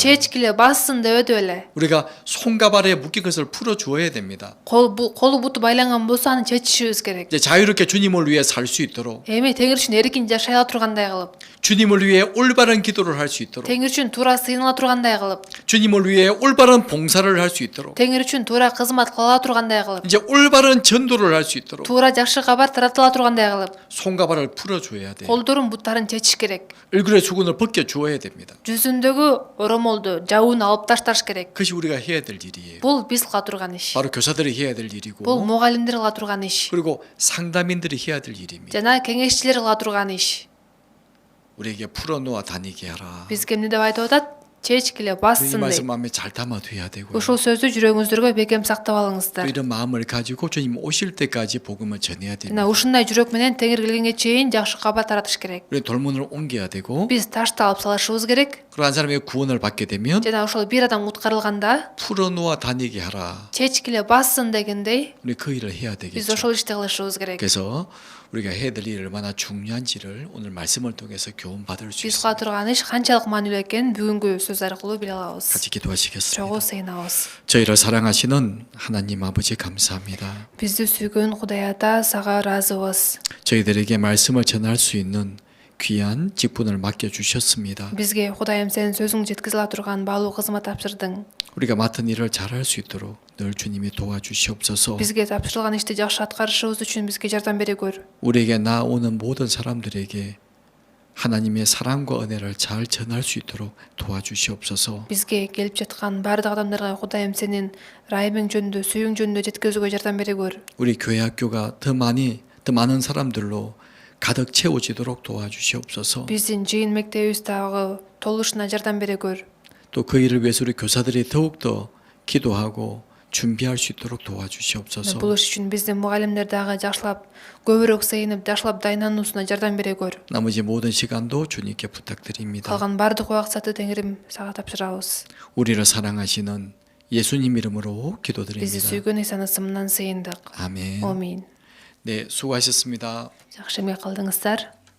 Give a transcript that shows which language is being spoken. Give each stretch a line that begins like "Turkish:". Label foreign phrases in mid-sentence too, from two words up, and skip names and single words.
Kyrgyz: Чечкиле бассын деп эле.
Korean: 우리가 손과 발에 묶인 것을 풀어줘야 됩니다.
Kyrgyz: Колу буту байланган болсо аны чечишибиз керек.
Korean: 이제 자유롭게 주님을 위해 살 수 있도록,
Kyrgyz: Эми Теңир үчүн эркин жашай ала тургандай кылып,
Korean: 주님을 위해 올바른 기도를 할 수 있도록,
Kyrgyz: Теңир үчүн туура сыйыныла тургандай кылып,
Korean: 주님을 위해 올바른 봉사를 할 수 있도록,
Kyrgyz: Теңир үчүн туура кызмат кыла ала тургандай кылып,
Korean: 이제 올바른 전도를 할 수 있도록
Kyrgyz: туура жакшы кабар таратыла тургандай кылып,
Korean: 손과 발을 풀어줘야 돼요.
Kyrgyz: колдорун буттарын чечиш керек.
Korean: 얼굴에 수건을 벗겨줘야 됩니다.
Kyrgyz: жүзүндөгү оромолду жабууну алып ташташ керек.
Korean: 그것이 우리가 해야 될 일이에요.
Kyrgyz: Бул биз кыла турган иш.
Korean: 바로 교사들이 해야 될 일이고,
Kyrgyz: Бул мугалимдер кыла турган иш.
Korean: 그리고 상담인들이 해야 될 일입니다.
Kyrgyz: жана кеңешчилер кыла турган иш.
Korean: 우리에게 풀어놓아 다니게 하라.
Kyrgyz: Бизге эмне деп айтып атат? Чечкиле
Korean: 이
Kyrgyz: бассын
Korean: 말씀
Kyrgyz: дейт.
Korean: 마음에 잘 담아둬야 되고요.
Kyrgyz: Ушул сөздү жүрөгүңүздөргө бекем сактап
Korean: 또
Kyrgyz: алыңыздар.
Korean: 이런 마음을 가지고 주님 오실 때까지 복음을 전해야 됩니다.
Kyrgyz: Мына ушундай жүрөк менен Теңир келгенге чейин жакшы кабар таратыш керек.
Korean: 우리 돌문을 옮겨야 되고,
Kyrgyz: Биз ташты алып салышыбыз керек.
Korean: 그리고 한 사람이 구원을 받게 되면
Kyrgyz: жана ошол бир адам куткарылганда
Korean: 풀어놓아 다니게 하라.
Kyrgyz: чечкиле бассын дегендей
Korean: 우리 그 일을 해야
Kyrgyz: биз
Korean: 되겠죠.
Kyrgyz: ошол ишти кылышыбыз керек.
Korean: 그래서 우리가 해야 될 일이 얼마나 중요한지를 오늘 말씀을 통해서 교훈 받을 수
Kyrgyz: Биз
Korean: 있습니다.
Kyrgyz: кыла турган иш канчалык маанилүү экенин бүгүнкү сөз аркылуу биле алабыз.
Korean: 같이 기도하시겠습니다.
Kyrgyz: Чогуу сыйынабыз.
Korean: 저희를 사랑하시는 하나님 아버지 감사합니다.
Kyrgyz: Бизди сүйгөн Кудай Ата, сага ыраазыбыз.
Korean: 저희들에게 말씀을 전할 수 있는 귀한 직분을 맡겨주셨습니다.
Kyrgyz: Бизге Кудайым сенин сөзүң жеткизе ала турган баалуу кызмат тапшырдың.
Korean: 우리가 맡은 일을 잘할 수 있도록 늘 주님이 도와주시옵소서.
Kyrgyz: Бизге тапшырылган ишти жакшы аткарышыбыз үчүн бизге жардам бере көр.
Korean: 우리에게 나오는 모든 사람들에게 하나님의 사랑과 은혜를 잘 전할 수 있도록 도와주시옵소서.
Kyrgyz: Бизге келип жаткан баардык адамдарга Кудайым сенин ырайымың жөнүндө, сүйүң жөнүндө жеткизүүгө жардам бере көр.
Korean: 우리 교회 학교가 더 많은 사람들로 가득 채워지도록 도와주시옵소서.
Kyrgyz: биздин жыйын мектебибиз дагы толушуна жардам бере көр.
Korean: 또 그 일을 위해서 우리 교사들이 더욱더 기도하고 준비할 수 있도록 도와주시옵소서.
Kyrgyz: Бул иш үчүн биздин мугалимдер дагы жакшылап көбүрөөк сейинип, жакшылап дайындануусуна жардам бере көр.
Korean: 나머지 모든 시간도 주님께 부탁드립니다.
Kyrgyz: Калган бардык убакытты Теңирим сага тапшырабыз.
Korean: 우리를 사랑하시는 예수님 이름으로
Kyrgyz: Бизди
Korean: 기도드립니다.
Kyrgyz: сүйгөн Исанын ысымынан сыйындык.
Korean: 아멘.
Kyrgyz: Амин.
Korean: 네, 수고하셨습니다.
Kyrgyz: Жакшы эмгек кылдыңыздар.